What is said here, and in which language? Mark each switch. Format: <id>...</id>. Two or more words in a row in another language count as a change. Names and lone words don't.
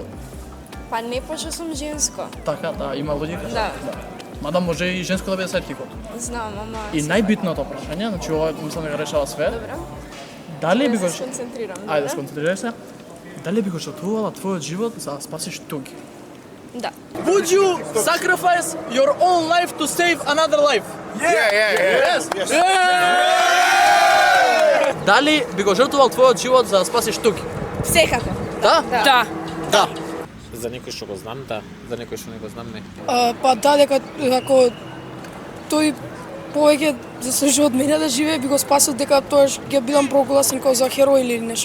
<mk>Па не пошто сум женско. Така, да, има логика. Да. Мада може и женско да биде сайдкикот. Знам, ама... И најбитното прашање, значи ова мислам дека решава све. Добро. Дали би го Да се концентрирам. Ајде, добро? сконцентрирај се. Дали би го жртвувала твојот живот за да спасиш туги? Да.</mk> <en>Would you sacrifice your own life to save another life? Yes.</en> <mk>Дали би го жртвувал твојот живот за да спасиш туги? Секако. Да? Да. Да. За некој што го знам, да. За некој што не го знам, не. Па да, дека ако тој повеќе заслужува од мене да живее, би го спасил, дека тоаш ќе бидам прогласен како за херој или нешто.</mk>